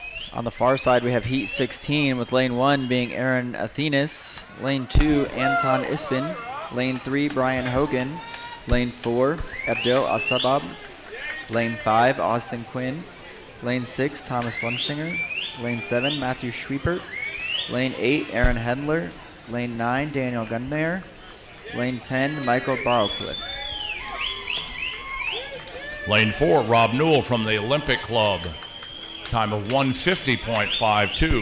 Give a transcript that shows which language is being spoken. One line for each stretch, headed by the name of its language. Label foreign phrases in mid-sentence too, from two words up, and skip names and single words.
English: On the far side, we have Heat 16 with lane 1 being Aaron Athenas, lane 2 Anton Ispin, lane 3 Brian Hogan, lane 4 Abdel Asabab, lane 5 Austin Quinn, lane 6 Thomas Lumsinger, lane 7 Matthew Schwiepert, lane 8 Aaron Hedler, lane 9 Daniel Gundmayer, lane 10 Michael Barrowcliffe. Lane 4, Rob Newell from the Olympic Club. Time of 150.52.